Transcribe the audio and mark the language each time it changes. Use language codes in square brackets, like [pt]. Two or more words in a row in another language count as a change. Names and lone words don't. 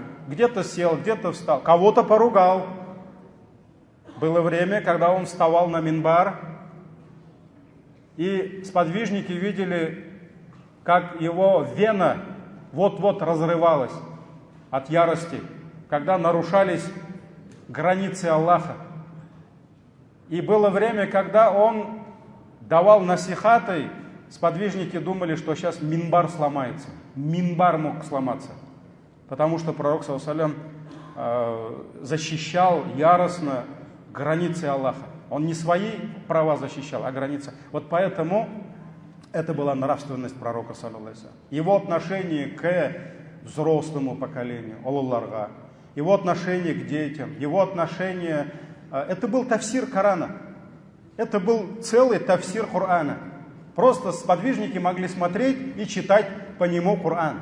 [ru] Где-то сел, где-то встал, кого-то поругал. Было время, когда он вставал на минбар, и сподвижники видели, как его вена вот-вот разрывалась от ярости, когда нарушались границы Аллаха. И было время, когда он давал насихаты, сподвижники думали, что сейчас минбар сломается. Минбар мог сломаться, потому что пророк, [ar] صلى الله عليه وسلم, [ru] защищал яростно границы Аллаха. Он не свои права защищал, а границы. Вот поэтому это была нравственность пророка, [ar] صلى الله عليه وسلم. [ru] Его отношение к взрослому поколению, олулларга, его отношение к детям, его отношение... Это был тафсир Корана. Это был целый тафсир Корана. Просто сподвижники могли смотреть и читать по нему Коран.